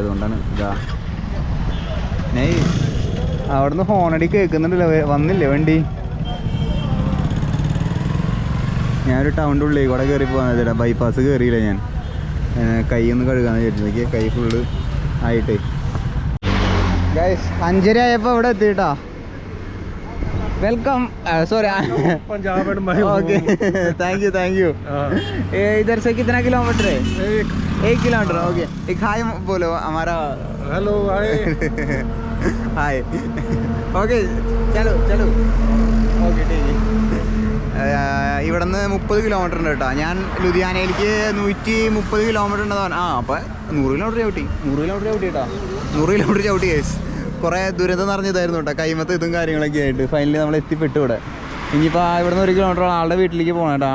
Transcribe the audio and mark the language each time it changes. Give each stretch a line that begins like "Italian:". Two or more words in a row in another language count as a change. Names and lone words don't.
Malayalam: അതുകൊണ്ടാണ് ഇതാ. അവിടുന്ന് ഹോണടി കേൾക്കുന്നുണ്ടല്ലോ. വന്നില്ലേ വണ്ടി? ഞാനൊരു ടൗണിൻ്റെ ഉള്ളിൽ കൂടെ കയറി പോകാൻ ചേട്ടാ. ബൈപ്പാസ് കയറിയില്ല ഞാൻ. കൈ ഒന്ന് കഴുകാന്ന് വിചാരിച്ചു. കൈ ഫുള്ള് ആയിട്ടേ. ഗൈസ്, 5:30 ആയപ്പോൾ ഇവിടെ എത്തിയിട്ടാ.
English: welcome, sorry Punjab and ok, thank you
Hindi: इधर से कितना किलोमीटर है? 1 किलोमीटर. ओके, एक हाय बोलो हमारा.
English: hello, hi.
Hindi: हाय. ओके, चलो ഓക്കെ.
Malayalam: ഇവിടെ നിന്ന് 30 കിലോമീറ്റർ ഉണ്ട് കേട്ടോ. ഞാൻ ലുധിയാനയിലേക്ക് 130 കിലോമീറ്റർ ഉണ്ടെന്ന്. അപ്പോൾ 100 കിലോമീറ്റർ ചവിട്ടി കേട്ടോ. 100 കിലോമീറ്റർ ചവിട്ടി കേസ്. കുറേ ദുരന്തം നിറഞ്ഞതായിരുന്നു കേട്ടോ. കൈമത്ത് ഇതും കാര്യങ്ങളൊക്കെ ആയിട്ട് ഫൈനലി നമ്മൾ എത്തിപ്പെട്ടു ഇവിടെ. ഇനിയിപ്പോൾ ഇവിടുന്ന് 1 കിലോമീറ്റർ ആളുടെ വീട്ടിലേക്ക് പോകണം കേട്ടോ.